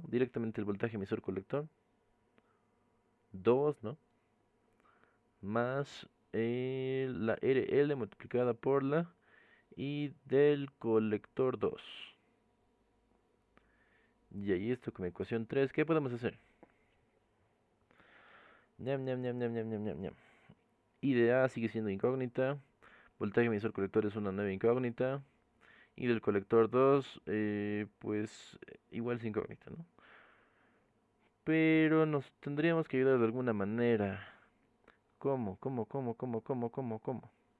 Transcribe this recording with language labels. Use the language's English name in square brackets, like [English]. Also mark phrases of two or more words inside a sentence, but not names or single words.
[Spanish] Directamente el voltaje emisor colector. 2, ¿no? Más la RL multiplicada por la I del colector 2. Y ahí esto con ecuación 3, ¿qué podemos hacer? Ñam, ñam, ñam, ñam, ñam, ñam, ñam, ñam. I de A sigue siendo incógnita. Voltaje emisor colector es una nueva incógnita. Y del colector 2, pues igual es incógnita, ¿no? Pero nos tendríamos que ayudar de alguna manera. ¿Cómo? ¿Cómo? ¿Cómo? ¿Cómo? ¿Cómo? ¿Cómo? ¿Cómo?